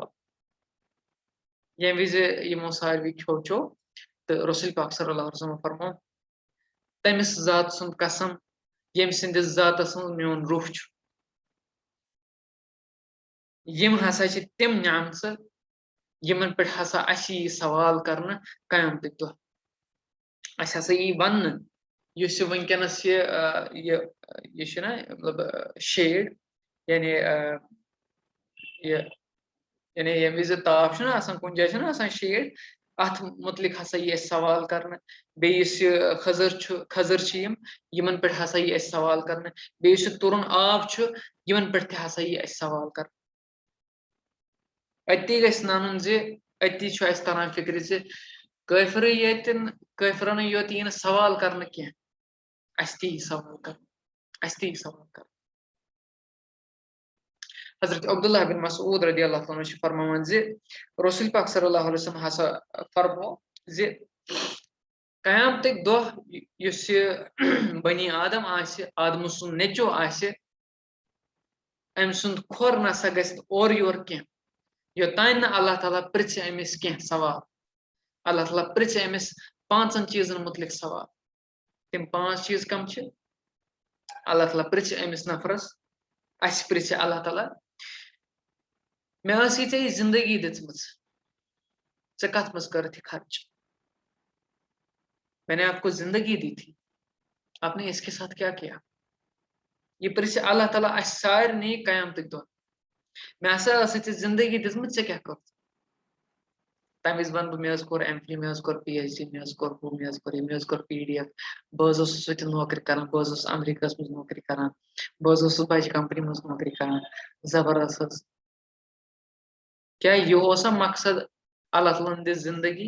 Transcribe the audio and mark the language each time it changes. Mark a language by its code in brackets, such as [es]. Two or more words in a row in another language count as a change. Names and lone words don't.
[ks] ییٚمہِ وِزِ یِمو ساروی کھیوٚو چیوٚو تہٕ رسول پاک [ar] صلی اللہ علیہ وسلم [ks] فرموو تٔمِس ذات سُنٛد قسم ییٚمہِ سٕنٛدِس ذاتس منٛز میون روح چھُ، یِم ہسا چھِ تِم نعمژٕ یِمن پٮ۪ٹھ ہسا اَسہِ یی سوال کرنہٕ قیامتٕکۍ دۄہ. اَسہِ ہسا یی وننہٕ یُس یہِ وٕنکٮ۪نس یہِ چھُنہ مطلب شیڈ، یعنی یعنی ییٚمہِ وِزِ تاپھ چھُنہ آسان کُنہِ جایہِ چھُنہ آسان شیڈ، اتھ متعلق ہسا یہ سوال کرنا بیس خضر یمن پہ ہسا یہ سوال کرنا بیس ترن آب یمن پہ ہسا یہ سوال کر اتی گژھِ ننُن زِ اتی چھُ اَسہِ تران فکرِ زِ کٲفرٕے ییٚتٮ۪ن کٲفرَنٕے یوت یی نہٕ سوال کرنہٕ کینٛہہ اَسہِ تہِ یی سوال کرنہٕ اَسہِ تہِ یی سوال کرنہٕ حضرت عبداللہ بن مسعود [ar] رضی اللہ عنہ [ks] چھِ فرماوان زِ رسول پاک [ar] صلی اللہ علیہ وسلم [ks] ہسا فرمو زِ قیامتٕکۍ دۄہ یُس یہِ بنی آدم آسہِ آدمہٕ سُنٛد نیٚچوٗ آسہِ أمۍ سُنٛد کھۄر نسا گژھِ نہٕ اورٕ یورٕ کینٛہہ یوٚتانۍ نہٕ اللہ تعالیٰ پرژھِ أمِس کینٛہہ سوال اللہ تعالیٰ پرژھِ أمِس 5 چیٖزن متعلق سوال تِم 5 چیٖز کم چھِ اللہ تعالیٰ پرژھِ أمِس نفرس اَسہِ پرژھِ اللہ تعالیٰ مےٚ ٲسٕے ژےٚ یہِ زندگی دِژمٕژ ژےٚ کتھ منٛز کٔرٕتھ یہِ خرچ [ur] میں نے آپ کو زندگی دی تھی آپ نے اس کے ساتھ کیا کیا [ks] یہ پرژھِ اللہ تعالیٰ اَسہِ سارنٕے قیامتٕکۍ دۄہ مےٚ ہسا ٲسٕے ژےٚ زندگی دِژمٕژ ژےٚ کیٛاہ کوٚرُتھ تمہِ وِزِ ونہٕ بہٕ مےٚ حظ کوٚر ایم فِل مےٚ حظ کوٚر پی ایچ ڈی مےٚ حظ کوٚر ہُہ مےٚ حظ کوٚر یہِ مےٚ حظ کوٚر پی ڈی ایف بہٕ حظ اوسُس ہوٚتہِ نوکری کران بہٕ حظ اوسُس امریکہس منٛز نوکری کران بہٕ حظ اوسُس بجہِ کمپنی منٛز نوکری کران زبردست حظ کیٛاہ یہِ اوسا مقصد اللہ تعالیٰ ہن دِژ زندگی